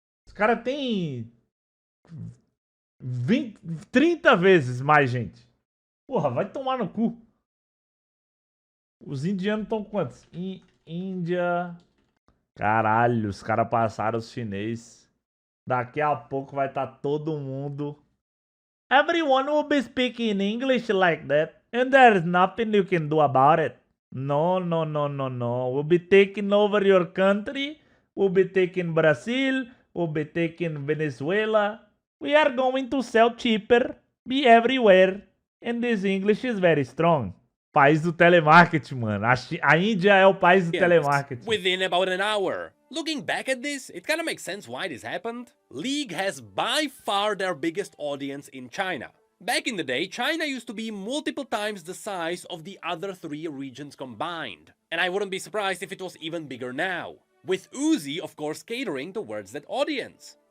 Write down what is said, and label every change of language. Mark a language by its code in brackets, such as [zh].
[pt] Os caras têm 30 vezes mais gente. Porra, vai tomar no cu. Os indianos estão quantos? Índia. Caralho, os caras passaram os chinês. Daqui a pouco vai estar todo mundo. [en] Everyone will be speaking English like that. And there's nothing you can do about it. No, no, no, no, no. We'll be taking over your country. We'll be taking Brazil. We'll be taking Venezuela. We are going to sell cheaper. Be everywhere. And this English is very strong. [pt] País do telemarketing, mano. A Índia é o país do telemarketing. [en] Within about an hour. Looking back at this, it kind of makes sense why this happened. League has by far their biggest audience in China. Back in the day, China used to be multiple times the size of the other 3 regions combined. And I wouldn't be surprised if it was even bigger now. With Uzi, of course, catering towards that audience.